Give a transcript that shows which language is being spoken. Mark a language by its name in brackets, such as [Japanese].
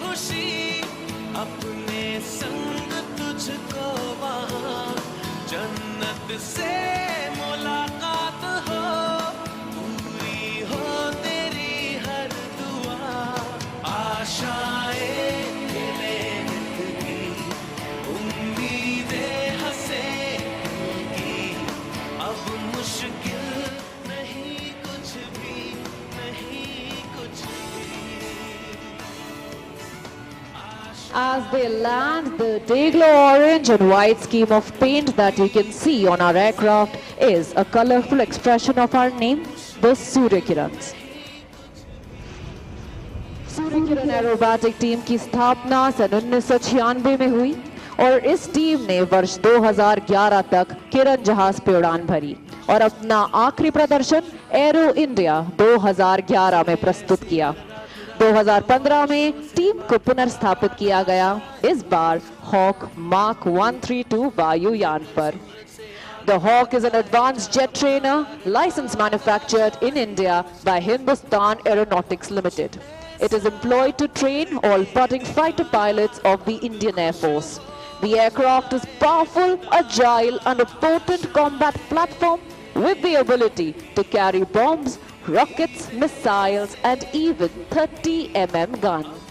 [Hindi] अपने संग तुझको वहाँ जन्नत से मुलाकात हो, पूरी हो तेरी हर दुआ, आशाएं मिले जिंदगी, उम्मीदें हंसे की, अब मुश्किल नहीं कुछ भी, नहीं कुछ भी। [English] As they land, the day-glow orange and white scheme of paint that you can see on our aircraft is a colorful expression of our name, the Surya Kirans. [Hindi] Surya Kiran aerobatic team की स्थापना सन 1996 में हुई और इस टीम ने वर्ष 2011 तक किरण जहाज पे उड़ान भरी और अपना आखिरी प्रदर्शन एरो इंडिया 2011 में प्रस्तुत किया। 2015 में टीम को पुनर्स्थापित किया गया, इस बार हॉक मार्क 132 वायुयान पर। [English] The Hawk is an advanced jet trainer, license manufactured in India by Hindustan Aeronautics Limited. It is employed to train all budding fighter pilots of the Indian Air Force. The aircraft is powerful, agile, and a potent combat platform with the ability to carry bombs, rockets, missiles, and even 30 mm gun.